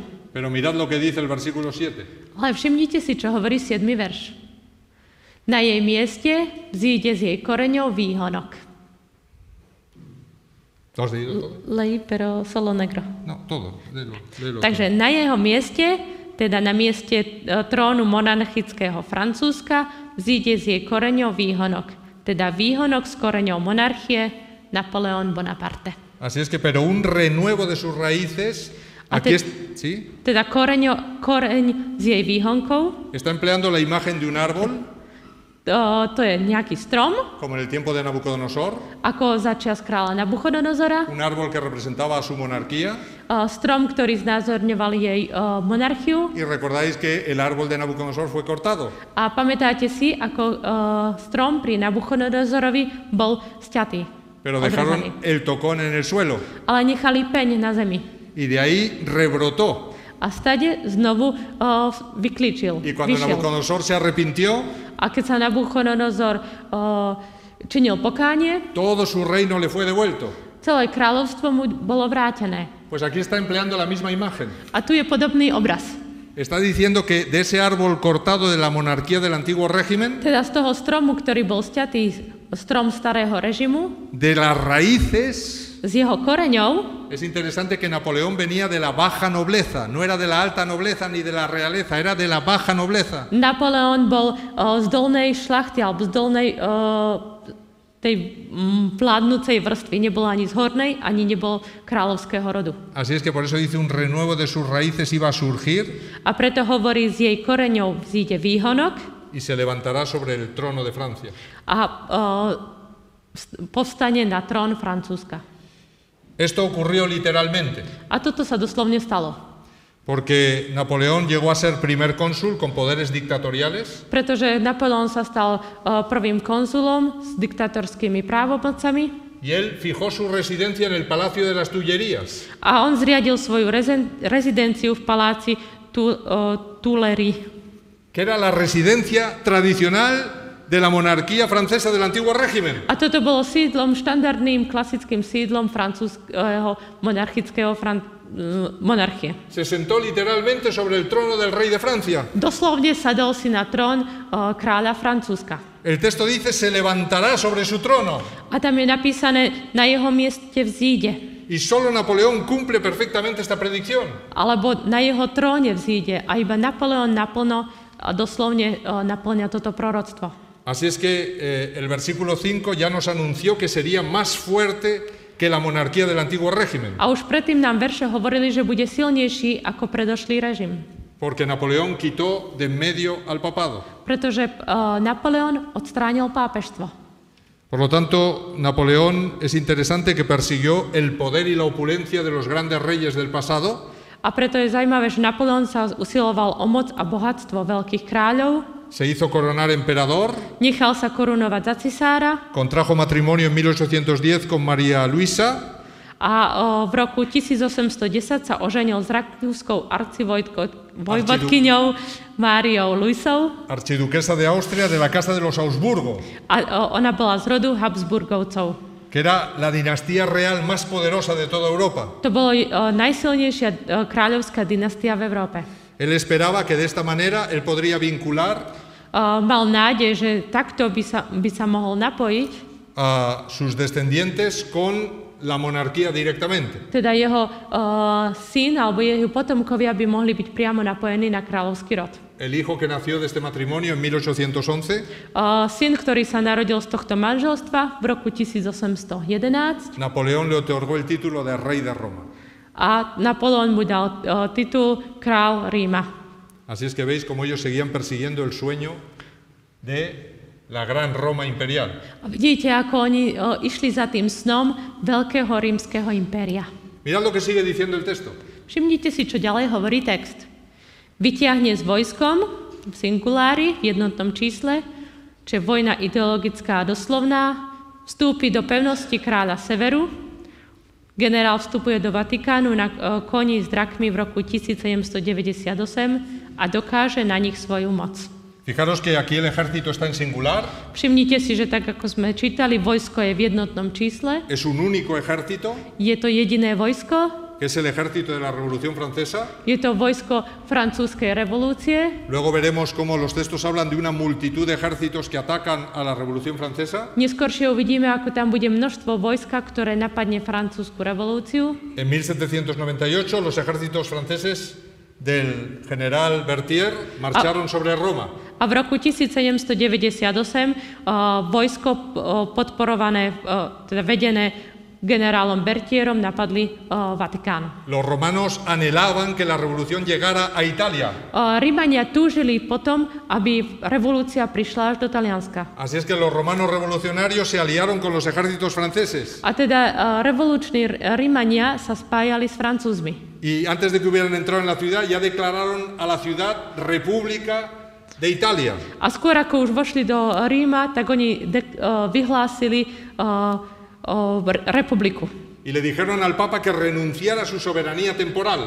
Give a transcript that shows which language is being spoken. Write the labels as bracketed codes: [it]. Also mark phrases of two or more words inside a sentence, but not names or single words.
[es] Pero mirad lo que dice el versículo 7. [sk] Ale všimnite si, čo hovorí 7. verš. Na jej mieste vzíde z jej koreňov výhonok. [es] ¿Lo has leído todo? Leí, pero solo negro. No, todo. Léelo [sk] Takže na jeho mieste, teda na mieste trónu monarchického Francúzska, vzíde z jej koreňov výhonok. Teda výhonok s koreňou monarchie Napoleón Bonaparte. [es] Así es que, pero un renuevo de sus raíces. Aquí ¿sí? [sk] Teda koreň z jej výhonkov, [es] Está empleando la imagen de un árbol, [sk] to je nejaký strom, [es] como en el tiempo de Nabucodonosor, [sk] ako začias kráľa Nabuchodonozora, [es] un árbol que representaba a su monarquía. [sk] strom, ktorý znázorňoval jej monarchiu. [es] Y recordáis que el árbol de Nabucodonosor fue cortado. [sk] A pamätáte si, ako strom pri Nabuchodonozorovi bol sťatý. [es] Pero dejaron el tocón en el suelo. [sk] Ale nechali peň na zemi. [es] Y de ahí rebrotó. [sk] A stade znovu vyklíčil, [es] Y cuando [sk] vyšiel. [es] Nabucodonosor se arrepintió, [sk] A keď sa Nabuchodonozor činil pokánie, [es] todo su reino le fue devuelto. [sk] celé kráľovstvo mu bolo vrátené. [es] Pues aquí está empleando la misma imagen. [sk] A tu je podobný obraz. [es] Está diciendo que de ese árbol cortado de la monarquía del antiguo régimen, [sk] Teda z toho stromu, ktorý bol sťatý, strom starého režimu, [es] de las raíces. [sk] z jeho koreňov, [es] Es interesante que Napoleón venía de la baja nobleza, no era de la alta nobleza ni de la realeza, era de la baja nobleza. [sk] Napoleón bol z dolnej šlachty alebo z dolnej tej vládnucej vrstvy. Nebol ani z hornej, ani nebol kráľovského rodu. [es] Así es que por eso dice un renuevo de sus raíces iba a surgir [sk] A preto hovorí, z jej koreňov vzíde výhonok [es] y se levantará sobre el trono de Francia. [sk] a povstane na trón Francúzska. [es] Esto ocurrió literalmente, [sk] A toto sa doslovne stalo. [es] porque Napoleón llegó a ser primer cónsul con poderes dictatoriales [sk] Pretože Napoleón sa stal prvým konzulom s diktatorskými právomocami [es] y él fijó su residencia en el Palacio de las Tullerías. [sk] a on zriadil svoju rezidenciu v paláci Tuileries, [es] Que era la residencia tradicional de la monarquía francesa del antiguo régimen. [sk] A toto bolo sídlom, štandardným klasickým sídlom francúzského monarchického monarchie. [es] Se sentó literalmente sobre el trono del rey de Francia. [sk] Doslovne sadol si na trón kráľa Francúzska. [es] El texto dice, se levantará sobre su trono. [sk] A tam je napísané, na jeho mieste vzíde. [es] Y solo Napoleón cumple perfectamente esta predicción. [sk] Alebo na jeho tróne vzíde. A iba Napoleón naplno a doslovne naplňa toto proroctvo. [es] Así es que el versículo 5 ya nos anunció que sería más fuerte que la monarquía del antiguo régimen. [sk] A už predtým nám verše hovorili, že bude silnejší ako predošlý režim. [es] Porque Napoleón quitó de en medio al papado. [sk] Pretože Napoleón odstránil pápežstvo. [es] Por lo tanto, Napoleón es interesante que persiguió el poder y la opulencia de los grandes reyes del pasado. [sk] A preto je zaujímavé, že Napoleon sa usiloval o moc a bohatstvo veľkých kráľov, [es] se hizo coronar emperador, [sk] nechal sa korunovať za cisára [es] contrajo matrimonio en 1810 con María Luisa, [sk] a v roku 1810 sa oženil s rakúskou arcivojvodkyňou Máriou Luisou. [es] archiduquesa de Austria de la Casa de los Habsburgo, [sk] A ona bola z rodu Habsburgovcov. [es] que era la dinastía real más poderosa de toda Europa. [sk] To bolo najsilnejšia kráľovská dynastia v Európe. [es] Él esperaba que de esta manera él podría vincular [sk] Mal nádej, že takto by sa mohol napojiť, [es] a sus descendientes con la monarquía directamente. [sk] teda jeho syn alebo jeho potomkovia by mohli byť priamo napojení na kráľovský rod. [es] El hijo que nació de este matrimonio en 1811, [sk] Syn, ktorý sa narodil z tohto manželstva v roku 1811 [es] Napoleón le otorgó el título de rey de Roma. [sk] a Napoleon mu dal titul král Ríma. [es] Así es que veis cómo ellos seguían persiguiendo el sueño de la gran Roma imperial. [sk] A vidíte, ako oni išli za tým snom veľkého rímskeho impéria. [es] Mirad lo que sigue diciendo el texto. [sk] Všimnite si, čo ďalej hovorí text. Vytiahne s vojskom v singulári, v jednotnom čísle, čo je vojna ideologická a doslovná, vstúpi do pevnosti kráľa Severu, generál vstupuje do Vatikánu na koni s drakmi v roku 1798 a dokáže na nich svoju moc. [es] Fijaros que aquí el ejército está en singular, [sk] Všimnite si, že tak ako sme čítali, vojsko je v jednotnom čísle, [es] es un único ejército, [sk] je to jediné vojsko, [es] que es el ejército de la Revolución Francesa. [sk] je to vojsko francúzskej revolúcie. [es] Luego veremos cómo los textos hablan de una multitud de ejércitos que atacan a la Revolución Francesa. [sk] Neskôršie uvidíme, ako tam bude množstvo vojska, ktoré napadne francúzsku revolúciu. [es] En 1798 los ejércitos franceses del general Berthier marcharon sobre Roma. [sk] A v roku 1798 vojsko podporované, teda vedené generálom Berthierom, napadli Vatikán. [es] Los romanos anhelaban que la revolución llegara a Italia. [sk] Rímania túžili potom, aby revolúcia prišla až do Talianska. [es] Así es que los romanos revolucionarios se aliaron con los ejércitos franceses. [sk] A teda revoluční Rímania sa spájali s Francúzmi. [es] Y antes de que hubieran entrado en la ciudad, ya declararon a la ciudad República de Italia. [sk] A skôr ako už vošli do Ríma, tak oni vyhlásili republiku. [es] Y le dijeron al Papa que renunciara a su soberanía temporal.